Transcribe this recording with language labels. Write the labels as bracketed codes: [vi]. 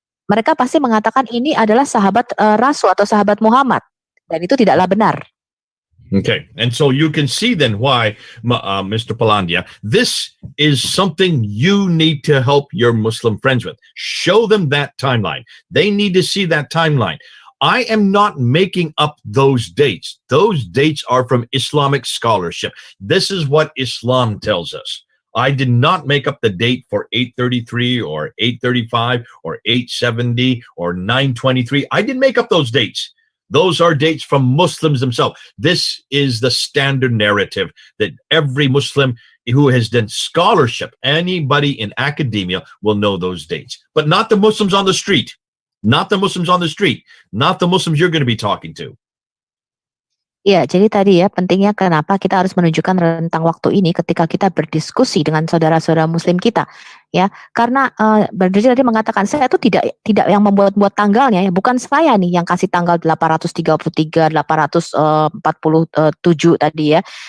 [id] Mereka pasti mengatakan ini adalah sahabat Rasul atau sahabat Muhammad dan itu tidaklah benar. [en] Okay, and so you can see then why, Mr. Palandia, this is something you need to help your Muslim friends with. Show them that timeline. They need to see that timeline. I am not making up those dates. Those dates are from Islamic scholarship. This is what Islam tells us. I did not make up the date for 833 or 835 or 870 or 923. I didn't make up those dates. Those are dates from Muslims themselves. This is the standard narrative that every Muslim who has done scholarship, anybody in academia will know those dates. But not the Muslims on the street. Not the Muslims on the street. Not the Muslims you're going to be talking to. [id] Ya, jadi tadi ya pentingnya kenapa kita harus menunjukkan rentang waktu ini ketika kita berdiskusi dengan saudara-saudara Muslim kita, ya. Karena Brother tadi mengatakan saya itu tidak yang membuat-buat tanggalnya ya, bukan saya nih yang kasih tanggal 833, 847 tadi ya.